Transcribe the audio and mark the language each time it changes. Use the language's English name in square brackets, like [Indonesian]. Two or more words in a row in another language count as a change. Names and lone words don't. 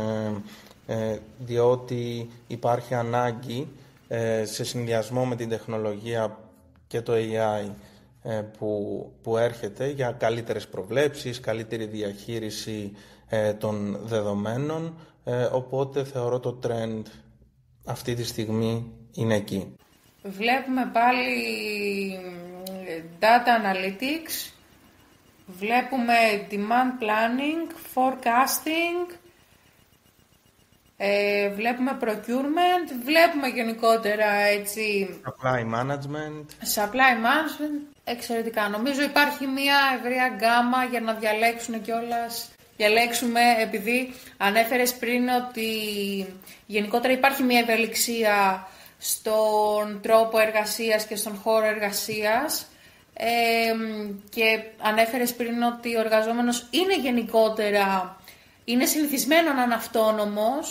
[Greek] διότι υπάρχει ανάγκη σε συνδυασμό με την τεχνολογία και το AI που έρχεται για καλύτερες προβλέψεις, καλύτερη διαχείριση των δεδομένων, οπότε θεωρώ το trend αυτή τη στιγμή είναι εκεί. Βλέπουμε πάλι [English] data analytics, [Greek] βλέπουμε [English] demand planning, forecasting, [Greek] βλέπουμε procurement, βλέπουμε γενικότερα έτσι [English] supply management. [Greek] Εξαιρετικά. Νομίζω υπάρχει μια ευρεία γκάμα για να διαλέξουμε, επειδή ανέφερες πριν ότι γενικότερα υπάρχει μια ευελιξία στον τρόπο εργασίας και στον χώρο εργασίας, και ανέφερες πριν ότι ο εργαζόμενος είναι γενικότερα, είναι συνηθισμένο να είναι αυτόνομος.